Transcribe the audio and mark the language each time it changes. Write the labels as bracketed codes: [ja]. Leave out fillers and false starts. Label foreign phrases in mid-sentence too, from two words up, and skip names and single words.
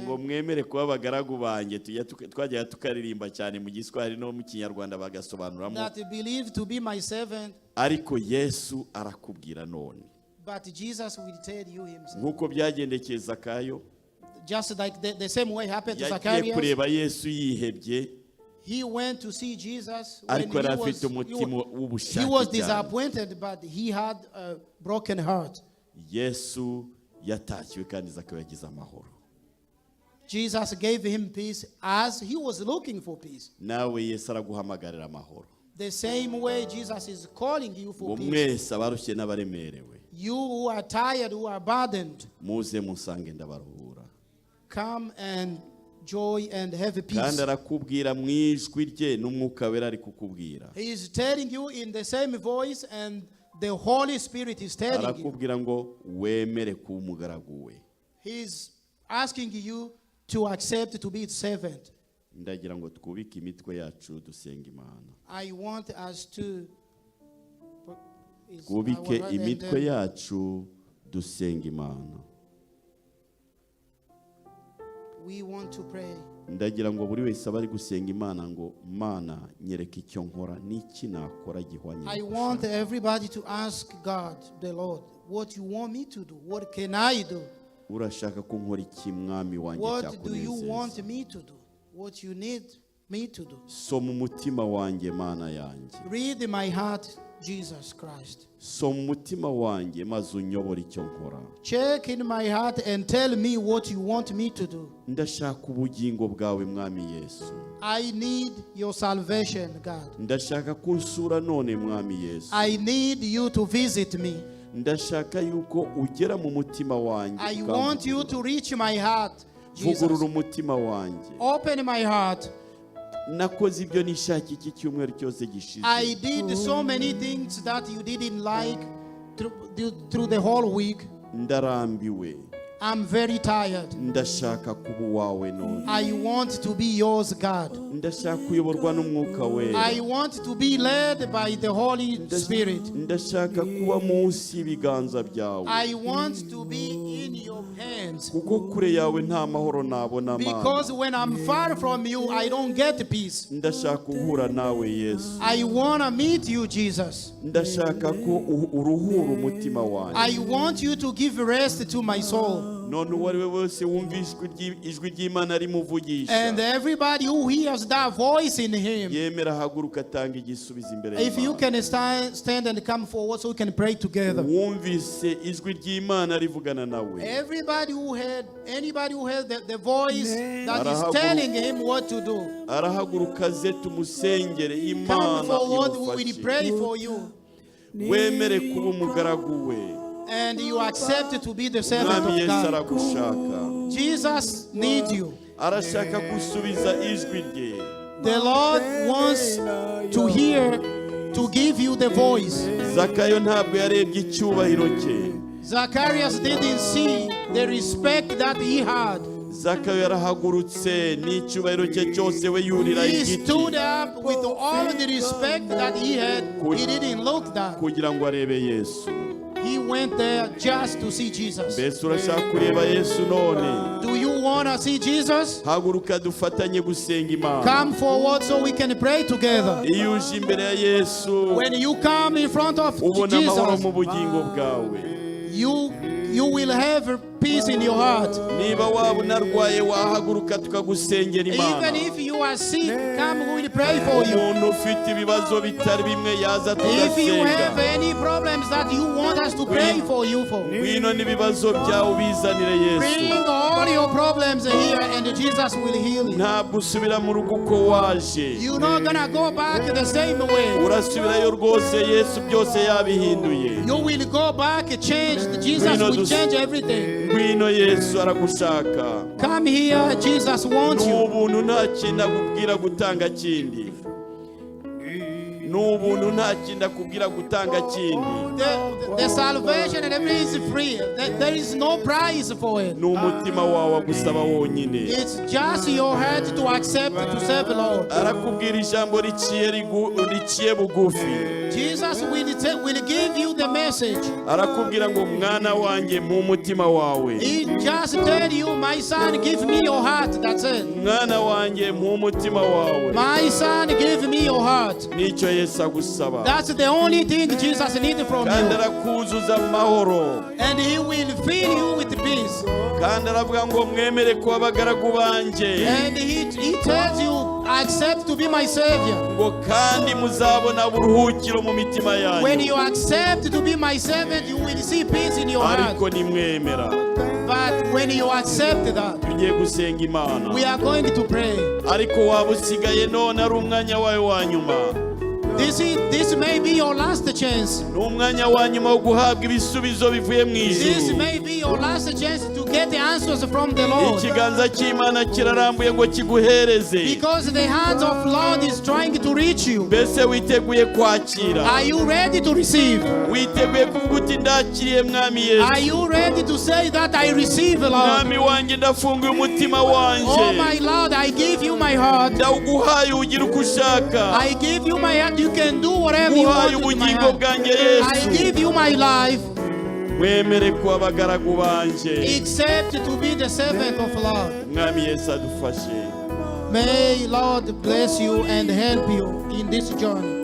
[rw] ngo mwemere kuba abagaragu banjye, twajyaga tukaririmba cyane mu Giswahili no mu Kinyarwanda bagasobanuramo. [en] That believe to be my servant, [rw] Ariko Yesu arakubwira none, [en] but Jesus will tell you himself. [rw] nk'uko byagendekeye Zakayo, [en] just like the same way happened to [rw] yagiye [en] Zacharias. [rw] kureba Yesu yihebye, [en] He went to see Jesus when [rw] ariko yari afite umutima [en] he [rw] w'ubushake [en] was [rw] cyane. [en] disappointed, but he had a broken heart. [rw] Yesu yatakiwe kandi Zakayo yagize amahoro. [en] Jesus gave him peace as he was looking for peace. [rw] Nawe Yesu araguhamagarira amahoro. [en] The same way Jesus is calling you for [rw] Ngo [en] peace. [rw] mwese abarushye n'abaremerewe, [en] You who are tired, who are burdened, [rw] muze musange ndabaruhura. [en] come and joy and have [rw] Kandi [en] peace. [rw] arakubwira mu ijwi rye n'umwuka wera ari kukubwira. [en] He is telling you in the same voice, and the Holy Spirit is telling you. [rw] Arakubwira ngo wemere kuba umugaragu we. [en] He is asking you to accept to be his servant. [rw] Ndagira ngo twubike imitwe yacu dusenga Imana. [en] I want us to [rw] Twubike imitwe yacu dusenga Imana. [en] we want to pray. [rw] Ndagira ngo buri wese abari gusenga Imana ngo Mana nyereka icyo nkora n'iki nakora gihwanye. [en] I want everybody to ask God, the Lord, what you want me to do? What can I do? [rw] Urashaka ko nkora iki mwami wanjye [en] What do you want [rw] cyakunezeza? [en] me to do? What you need me to do? [rw] Soma umutima wanjye Mana yanjye. [en] Read in my heart, Jesus Christ. [rw] Soma umutima wanjye maze unyobora icyo nkora. [en] Check in my heart and tell me what you want me to do. [rw] Ndashaka ubugingo bwawe mwami Yesu. [en] I need your salvation, God. [rw] Ndashaka kunsura none mwami Yesu. [en] I need you to visit me. [rw] Ndashaka yuko ugera mu mutima wanjye. [en] I want you to reach my heart, [rw] Vugurura [en] Jesus. [rw] umutima wanjye. [en] Open my heart. [rw] Nakoze ibyo nishaka iki cyumweru cyose gishize. [en] I did so many things that you didn't like through the whole week. [rw] Ndarambiwe. [en] I'm very tired. [rw] Ndashaka kuba uwawe none. [en] I want to be yours, God. [rw] Ndashaka kuyoborwa n'umwuka wera. [en] I want to be led by the Holy Spirit. [rw] Ndashaka kuba munsi y'ibiganza byawe. [en] I want to be in your hands. [rw] Kuko kure yawe nta mahoro nabona [en] Because [rw] Mana. [en] when I'm far from you, I don't get peace. [rw] Ndashaka guhura nawe Yesu. [en] I want to meet you, Jesus. [rw] Ndashaka ko uruhura umutima wanjye. [en] I want you to give rest to my soul. [rw] None uwo ari we wese wumva ijwi ry'Imana rimuvugisha. [en] And everybody who hears that voice in him, [rw] Yemera haguruka atanga igisubizo imbere [en] if you [rw] y'Imana. [en] can stand and come forward so we can pray together. [rw] Wumvise ijwi ry'Imana rivugana nawe. [en] Anybody who heard the voice that is [rw] Arahaguru- [en] telling him what to do, [rw] Arahaguruka aze tumusengere [en] come [rw] Imana [en] forward, we will [rw] imufashe. [en] pray for you. [rw] Wemere kuba umugaragu we. [en] And you accept to be the servant [rw] Mwami [en] of [rw] Yesu [en] God. [rw] aragushaka. [en] Jesus needs you. [rw] Arashaka gusubiza ijwi rye. [en] The Lord wants to hear, to give you the voice. [rw] Zakayo ntabwo yarebye icyubahiro cye. [en] Zacharias didn't see the respect that he had. [rw] Zakayo yarahagurutse n'icyubahiro cye cyose we yurira [en] He [rw] igiti [en] stood up with all the respect that he had. He didn't look that. [rw] kugira ngo arebe Yesu. [en] He went there just to see Jesus. [rw] Mbese urashaka kureba Yesu none? [en] Do you want to see Jesus? [rw] Haguruka dufatanye gusenga Imana. [en] Come forward so we can pray together. [rw] Iyo uje imbere ya Yesu [en] When you come in front of [rw] ubona amahoro [en] Jesus, [rw] mu bugingo bwawe. [en] you will have peace in your heart. [rw] Niba waba unarwaye wahaguruka tukagusengera Imana. [en] Even if you are sick, come, we will pray for you. [rw] Umuntu ufite ibibazo bitari bimwe yaza [en] If you have [rw] tugasenga. [en] any problems that you want us to pray for you for, [rw] Ngwino n'ibibazo byawe ubizanire [en] bring [rw] Yesu. [en] all your problems here and Jesus will heal you. [rw] Ntabwo usubira mu rugo uko waje. [en] You're not gonna go back the same way. [rw] Urasubirayo rwose Yesu byose yabihinduye. [en] You will go back changed. Jesus will change everything. [rw] Ngwino Yesu aragushaka. [en] Come here, Jesus wants you. [rw] N'ubuntu nta kintu akubwira gutanga kindi. N'ubuntu nta kintu akubwira gutanga kindi. [en] The salvation and everything is free. There is no price for it. [rw] N'umutima wawe agusaba wonyine. [en] It's just your heart to accept to serve the Lord. [rw] Arakubwira ijambo riciye bugufi. [en] Jesus will give you the message. [rw] arakubwira ngo mwana wanjye mu mutima wawe. [en] He just tell you, my son, give me your heart. That's it. [rw] Mwana wanjye mu mutima wawe. [en] My son, give me your heart. [rw] Nicyo Yesu agusaba. [en] That's the only thing Jesus needs from [rw] kandi [en] you. [rw] arakuzuza amahoro. [en] And he will fill you with peace. [rw] kandi aravuga ngo mwemere kuba abagaragu banjye. [en] And he tells you, accept to be my savior. [rw] ngo kandi muzabona uburuhukiro mu mitima yanyu. [en] When you accept to be my servant, you will see peace in your heart. [rw] ariko nimwemera. [en] But when you accept that, [rw] tugiye gusenga Imana. [en] we are going to pray. [rw] ariko waba usigaye none ari umwanya wawe wa nyuma. [en] This may be your last chance. [rw] ni umwanya wa nyuma wo guhabwa ibisubizo bivuye mu [en] This [rw] ijuru. [en] may be your last chance to get the answers from the Lord. [rw] ikiganza cy'Imana kirarambuye ngo kiguhereze. [en] Because the hand of Lord is trying to reach you. [rw] mbese witeguye kwakira? [en] Are you ready to receive? [rw] witeguye kuvuga uti ndakiriye mwami Yesu. [en] Are you ready to say that I receive, Lord? [rw] mwami wanjye ndafunguye umutima wanjye. [en] Oh my Lord, I give you my heart. [rw] ndawuguhaye ugira uko ushaka. [en] I give you my heart. You can do whatever you want with my [rw] ubugingo [en] heart. [rw] bwanjye Yesu. [en] I give you my life. [rw] mwemere kuba abagaragu banjye. [en] Except to be the servant of Lord. [rw] mwami Yesu adufashe. [en] May Lord bless you and help you in this journey.